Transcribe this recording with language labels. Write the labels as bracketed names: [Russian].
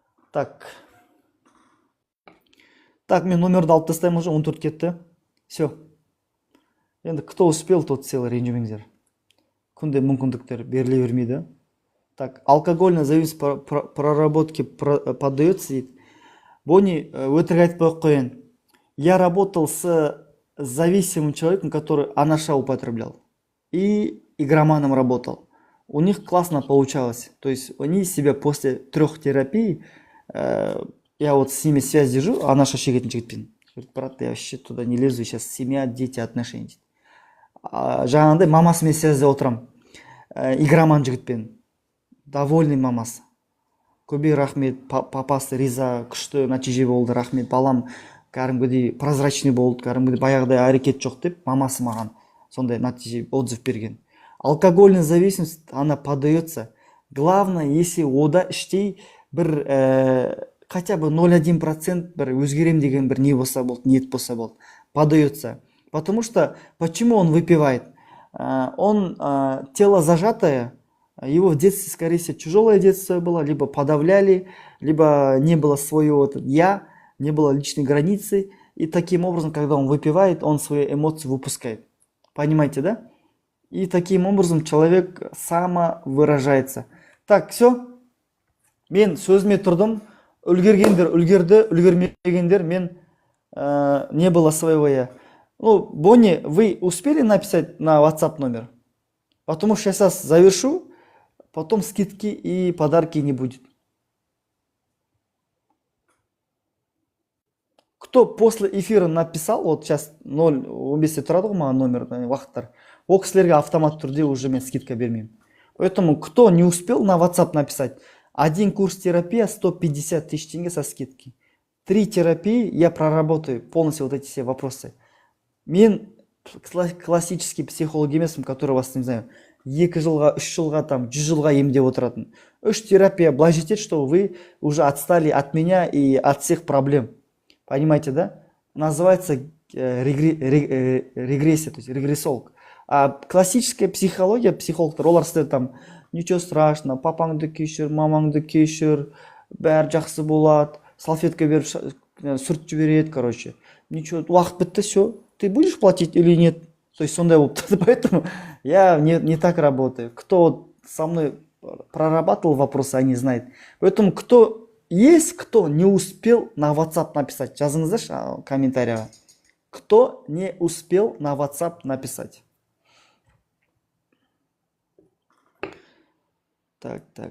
[Kazakh] Так, мен номерді алып тастаймын, [Russian] уже [Kazakh] 14 кетті. [Russian] Все. Енді кто успел, тот сел, [Kazakh] ренжімеңіздер. Күнде мүмкіндіктер беріле бермейді. [Russian] Так, алкогольная зависимость проработки поддается, [Kazakh] дейді. Бони өтірік айтпай қояйын. [Russian] Я работал с зависимым человеком, который анаша употреблял. И игроманом работал. У них классно получалось. То есть они себя после 3 терапий, я вот с ними связь держу, [Kazakh] анаша шегетін жігітпен. [Russian] Говорит, брат, я вообще туда не лезу, сейчас семья, дети, отношения. [Kazakh] Жаңағындай мамасымен связьде отырам. Игроман жігітпен. Довольный мамасы. Көбей рахмет, папасы риза, күшті нәтиже болды, рахмет, балам кәдімгідей [Russian] прозрачный [Kazakh] болды, кәдімгідей баяғыдай әрекет жоқ деп, мамасы маған сондай нәтиже [Russian] отзыв [Kazakh] берген. [Russian] Алкогольная зависимость, она подается. Главное, если [Kazakh] ода іштей бір [Russian] хотя бы [Kazakh] 0,1% бір өзгерем деген бір не болса болды, ниет болса болды, [Russian] подается. Потому что, почему он выпивает? Он тело зажатое, его в детстве, скорее всего, тяжелое детство было, либо подавляли, либо не было своего «я», не было личной границы. И таким образом, когда он выпивает, он свои эмоции выпускает. Понимаете, да? И таким образом человек самовыражается. Так, все. [Kazakh] Мен сөзіме тұрдым. Үлгергендер үлгерді, үлгермегендер мен [Russian] не было своего «я». Ну, Бонни, вы успели написать на WhatsApp номер? Потому что я сейчас завершу, потом скидки и подарки не будет. Кто после эфира написал, вот сейчас [Kazakh] 0-15 тұрады ғой маған номер, уақыттар, ол кісілерге автомат түрде [Russian] уже [Kazakh] мен скидка бермеймін. [Russian] Поэтому кто не успел на WhatsApp написать, 1 курс терапии 150 тысяч тенге со скидки. 3 терапии я проработаю полностью вот эти все вопросы. [Kazakh] Мен классический психолог емеспін, [Russian] который вас, не знаю, [Kazakh] 2 жылға, 3 жылға, 100 жылға емдеп отыратын. 3 терапия былай жетеді, [Russian] что вы уже отстали от меня и от всех проблем. Понимаете, да? Называется регрессия, то есть регрессолог. А классическая психология, [Kazakh] психологтар, олар сіздер [Russian] там, ничего страшного, [Kazakh] папаңды кешір, мамаңды кешір, бәрі жақсы болады, салфетка беріп сүртіп жібереді, [Russian] короче. Ничего, [Kazakh] уақыт бітті, [Russian] все. Ты будешь платить или нет? То есть [Kazakh] сондай болып тұрды. [Russian] Поэтому я не так работаю. Кто со мной прорабатывал вопросы, они знают. Поэтому кто не успел на WhatsApp написать, [Kazakh] жазыңыздаршы комментарийға. [Russian] Кто не успел на WhatsApp написать? Так.